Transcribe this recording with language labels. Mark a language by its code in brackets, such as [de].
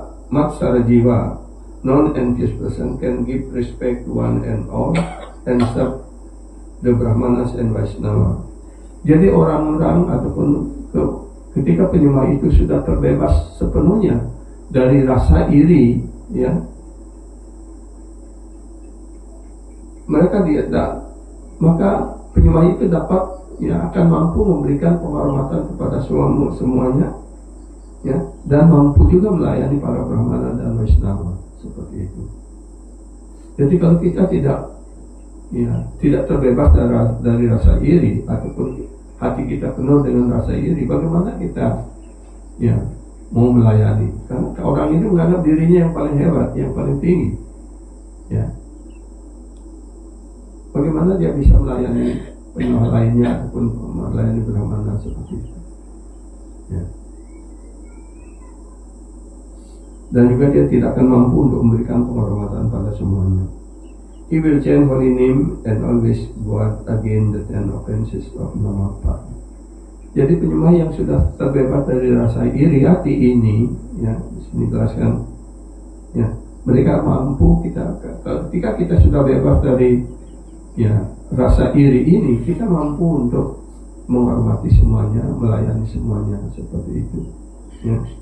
[en] Matsara jiwa, non-envious person can give respect to one and all and serve the Brahmanas and Vaishnava. [id] Jadi orang-orang ataupun ketika penyembah itu sudah terbebas sepenuhnya dari rasa iri, ya, mereka maka penyembah itu dapat, ya, akan mampu memberikan penghormatan kepada semuanya, ya, dan mampu juga melayani para Brahmana dan Vaishnava seperti itu. Jadi kalau kita tidak terbebas dari rasa iri ataupun hati kita penuh dengan rasa iri, bagaimana kita, ya, mau melayani? Karena orang itu menganggap dirinya yang paling hebat, yang paling tinggi, ya. Bagaimana dia bisa melayani penyembah lainnya ataupun melayani Brahmana seperti itu, ya. Dan juga dia tidak akan mampu untuk memberikan penghormatan pada semuanya. [en] He will chant holy name and always guard against the 10 offenses of Namapad. [id] Jadi penyembah yang sudah terbebas dari rasa iri hati ini, ya, di sini jelaskan, ya, mereka mampu ketika kita sudah bebas dari, ya, rasa iri ini, kita mampu untuk menghormati semuanya, melayani semuanya seperti itu, ya.